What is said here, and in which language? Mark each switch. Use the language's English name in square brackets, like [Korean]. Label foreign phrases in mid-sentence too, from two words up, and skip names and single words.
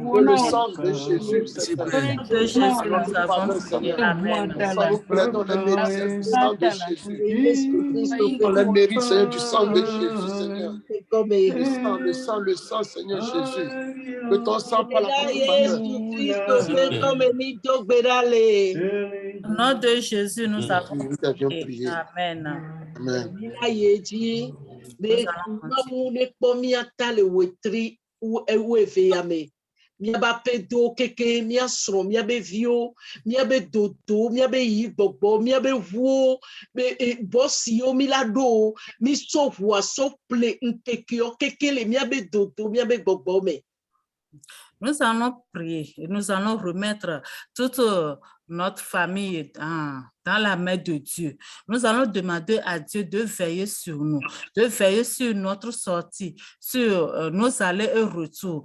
[French] Que le sang de Jésus, c'est nous plaidons les mérites du sang de Jésus. On les mérite, Seigneur, du sang de Jésus, Seigneur. Le sang, Seigneur Jésus. Que ton sang par la Au nom de Jésus, nous avons prié. Amen. [Ewe] Miaba pedo keke mia sro miabe vio miabe dodo miabe yigbogbo miabe wo be bosio milado mi so voa so ple nkekio kekele miabe dodo miabe gbogbo me. [French] Nous allons prier et nous allons remettre toute notre famille dans la main de Dieu. Nous allons demander à Dieu de veiller sur nous, de veiller sur notre sortie, sur nos allées et retours.